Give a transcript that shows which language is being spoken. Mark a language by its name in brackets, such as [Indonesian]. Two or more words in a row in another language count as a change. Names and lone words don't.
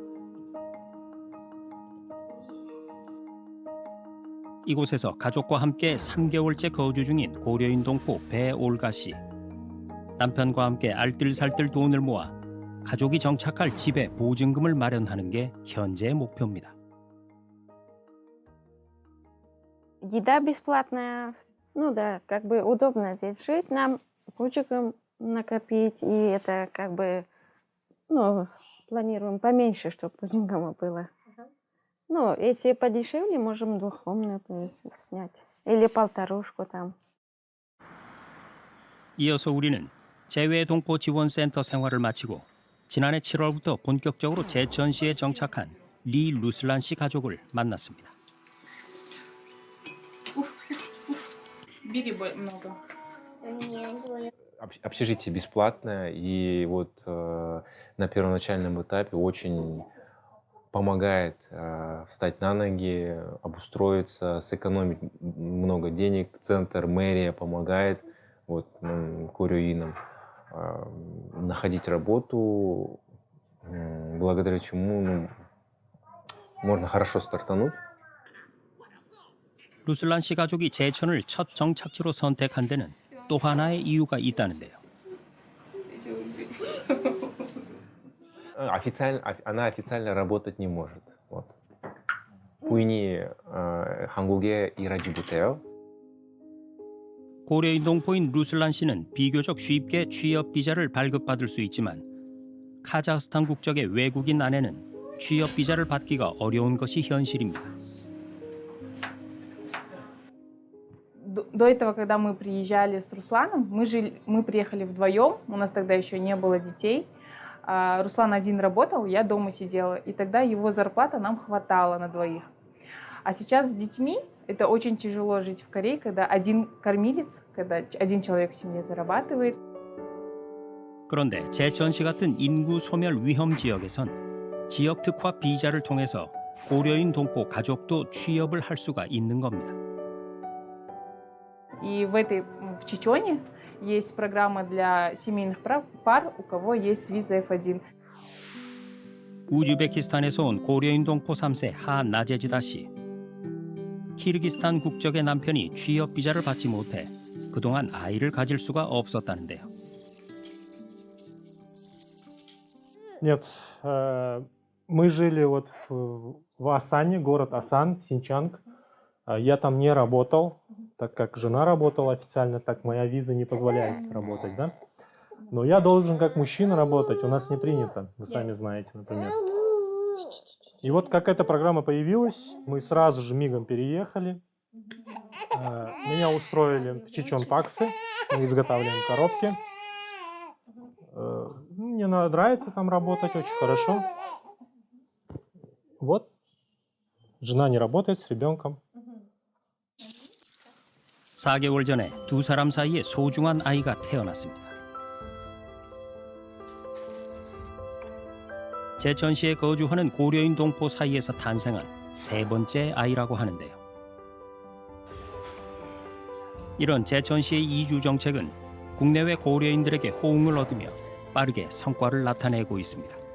[Korean] 이곳에서 가족과 함께 3개월째 거주 중인 고려인 동포 배올가 씨. 남편과 함께 알뜰살뜰 돈을 모아 가족이 정착할 집에 보증금을 마련하는 게 현재의 목표입니다. [Russian] Еда бесплатная, ну да, как бы удобно здесь жить, нам кучиком накопить, и это как бы, ну, планируем поменьше, чтобы пудингома было. Ну, если подешевле, можем двухкомнатную снять, или полторушку там. [Korean] 이어서 우리는 재외동포 지원센터 생활을 마치고 지난해 7월부터 본격적으로 제천시에 정착한 리 루슬란 씨 가족을 만났습니다. [Russian] Бери много. Общежитие бесплатное, и вот на первоначальном этапе очень помогает встать на ноги, обустроиться, сэкономить много денег. Центр, мэрия помогает курюинам находить работу, благодаря чему можно хорошо стартануть. [Korean] 루슬란 씨 가족이 제천을 첫 정착지로 선택한 데는 또 하나의 이유가 있다는데요. [Russian] Она официально работать не может. [Korean] 부인이 한국에 일하지 못해요. 고려인 동포인 루슬란 씨는 비교적 쉽게 취업 비자를 발급받을 수 있지만 카자흐스탄 국적의 외국인 아내는 취업 비자를 받기가 어려운 것이 현실입니다. [Russian] До этого, когда мы приезжали с Русланом, мы приехали вдвоем, у нас тогда еще не было детей. Руслан один работал, я дома сидела, и тогда его зарплата нам хватало на двоих. А сейчас с детьми это очень тяжело жить в Корее, когда один кормилец, когда один человек в семье зарабатывает. [Korean] 그런데 제천 씨 같은 인구 소멸 위험 지역에선 지역 특화 비자를 통해서 고려인 동포 가족도 취업을 할 수가 있는 겁니다. [Russian] И в Чечоне есть программа для семейных пар, у кого есть виза F1. [Korean] 우즈베키스탄에서 온 고려인 동포 3세 하 나제지다 씨. 키르기스탄 국적의 남편이 취업 비자를 받지 못해 그동안 아이를 가질 수가 없었다는데요. [Russian] Нет, мы жили вот в Асане, город Асан, Синчанг. Я там не работал, так как жена работала официально, так моя виза не позволяет работать, да? Но я должен как мужчина работать, у нас не принято, вы сами знаете, например. И вот как эта программа появилась, мы сразу же мигом переехали. Меня устроили в Чечон-Паксы, мы изготавливаем коробки. Мне нравится там работать, очень хорошо. Вот, жена не работает с ребенком. [Korean] 4개월 전에 두 사람 사이에 소중한 아이가 태어났습니다. 제천시에 거주하는 고려인 동포 사이에서 탄생한 세 번째 아이라고 하는데요. 이런 제천시의 이주 정책은 국내외 고려인들에게 호응을 얻으며 빠르게 성과를 나타내고 있습니다.